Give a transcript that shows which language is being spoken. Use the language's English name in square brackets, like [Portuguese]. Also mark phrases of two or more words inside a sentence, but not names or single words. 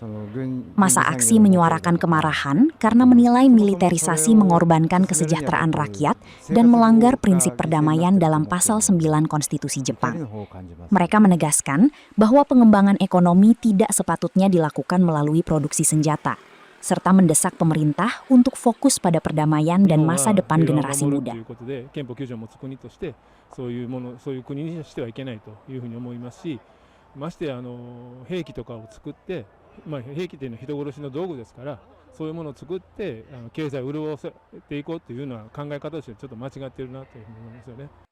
[Indonesian] Massa aksi menyuarakan kemarahan karena menilai militerisasi mengorbankan kesejahteraan rakyat dan melanggar prinsip perdamaian dalam Pasal 9 Konstitusi Jepang. Mereka menegaskan bahwa pengembangan ekonomi tidak sepatutnya dilakukan melalui produksi senjata, serta mendesak pemerintah untuk fokus pada perdamaian dan masa depan generasi muda. [Japanese] そういう国にしてはいけないというふうに思いますし、まして兵器とかを作って、兵器というのは人殺しの道具ですから、そういうものを作って経済を潤せていこうというような考え方としてちょっと間違っているなというふうに思いますよね。